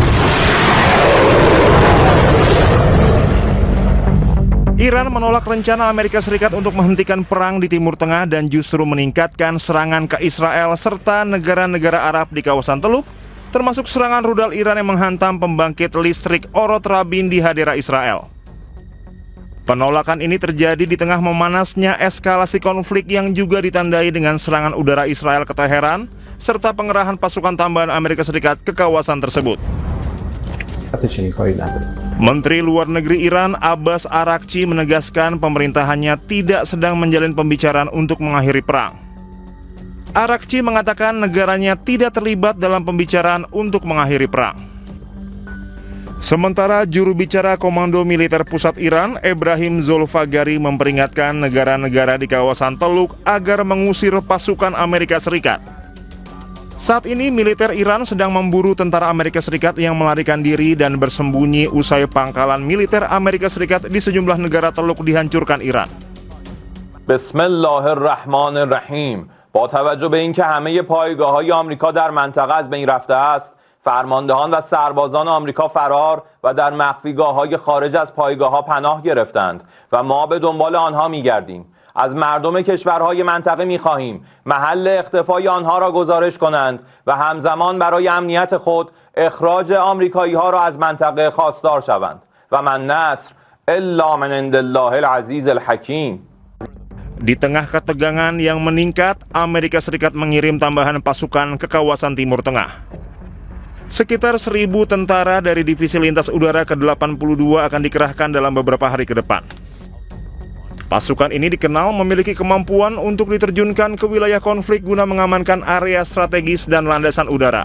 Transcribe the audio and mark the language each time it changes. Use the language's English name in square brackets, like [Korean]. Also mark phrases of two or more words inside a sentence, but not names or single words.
[Indonesian] Iran menolak rencana Amerika Serikat untuk menghentikan perang di Timur Tengah dan justru meningkatkan serangan ke Israel serta negara-negara Arab di kawasan Teluk, termasuk serangan rudal Iran yang menghantam pembangkit listrik Orot Rabin di Hadera Israel. Penolakan ini terjadi di tengah memanasnya eskalasi konflik yang juga ditandai dengan serangan udara Israel ke Teheran serta pengerahan pasukan tambahan Amerika Serikat ke kawasan tersebut. [Persian] چنین کاری نداره. [Indonesian] Menteri Luar Negeri Iran Abbas Araghchi menegaskan pemerintahannya tidak sedang menjalin pembicaraan untuk mengakhiri perang. Araghchi mengatakan negaranya tidak terlibat dalam pembicaraan untuk mengakhiri perang. Sementara juru bicara Komando Militer Pusat Iran, Ebrahim Zolfagari, memperingatkan negara-negara di kawasan Teluk agar mengusir pasukan Amerika Serikat. Saat ini militer Iran sedang memburu tentara Amerika Serikat yang melarikan diri dan bersembunyi usai pangkalan militer Amerika Serikat di sejumlah negara Teluk dihancurkan Iran. [Arabic] Bismillahirrahmanirrahim. [Persian] با توجه به اینکه همه پایگاه‌های آمریکا در منطقه از بین رفته است، فرماندهان و سربازان آمریکا فرار و در مخفیگاه‌های خارج از پایگاه‌ها پناه گرفتند و ما به دنبال آنها می‌گردیم. از مردم کشورهای منطقه می‌خواهیم محل اختفای آنها را گزارش کنند و همزمان برای امنیت خود اخراج آمریکایی‌ها را از منطقه خواستار شوند و [Arabic] من نصر الا من عند الله العزیز الحکیم. [Indonesian] Di tengah ketegangan yang meningkat, Amerika Serikat mengirim tambahan pasukan ke kawasan Timur Tengah. Sekitar 1.000 tentara dari Divisi Lintas Udara ke-82 akan dikerahkan dalam beberapa hari ke depan. Pasukan ini dikenal memiliki kemampuan untuk diterjunkan ke wilayah konflik guna mengamankan area strategis dan landasan udara.